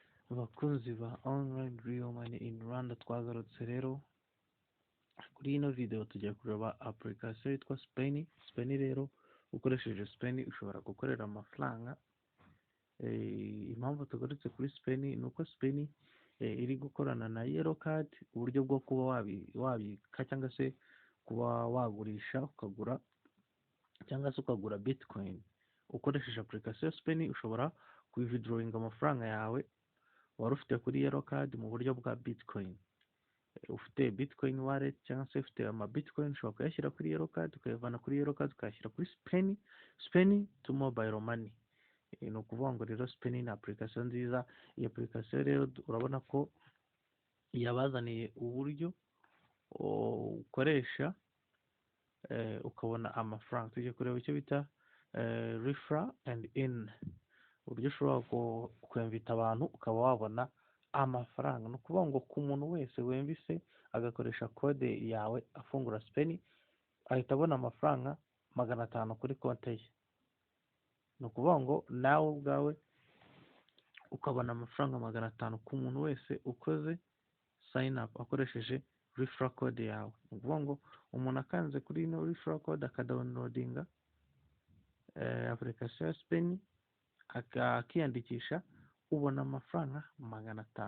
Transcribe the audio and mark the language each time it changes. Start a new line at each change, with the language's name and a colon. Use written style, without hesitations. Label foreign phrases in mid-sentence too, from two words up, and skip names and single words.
Kinyarwanda: Abakunzi ba
English: online real money in Rwanda,
Kinyarwanda: twagarutse rero kuri ino video tugiye kureba application yitwa Spenn. Spenn rero ukoresheje Spenn ushobora gukorera amafaranga. Impamvu tugarutse kuri Spenn ni uko Spenn iri gukorana na yellow card, uburyo bwo kuba wabika cyangwa se kuba wagurisha ukagura cyangwa se ukagura bitcoin ukoresheje application Spenn. Ushobora withdrawing amafaranga yawe wari ufite kuri yellow card mu buryo bwa bitcoin. Ufite
English: bitcoin wallet
Kinyarwanda: cyangwa se ufite ama bitcoin, ushobora kuyashyira kuri yellow card, ukayavana kuri yellow card ukayashyira kuri Spenn
English: to mobile money.
Kinyarwanda: Ni ukuvuga ngo rero Spenn ni application nziza. Iyi application rero urabona ko yabazaniye uburyo ukoresha ukabona amafaranga. Tujye kureba icyo bita
English: refer and in,
Kinyarwanda: uburyo ushobora kwemvita abantu ukaba wabona amafaranga. Ni ukuvuga ngo ku muntu wese wemvise agakoresha kode yawe afungura Spenn ahita abona amafaranga 500 kuri konti ye. Ni ukuvuga ngo nawe ubwawe ukabona amafaranga 500 ku muntu wese ukoze
English: sign up
Kinyarwanda: akoresheje
English: refer code
Kinyarwanda: yawe. Ni ukuvuga ngo umuntu akanze kuri ino
English: refer code
Kinyarwanda: akadownloadinga application ya Spenn akiyandikisha, ubona amafaranga 500.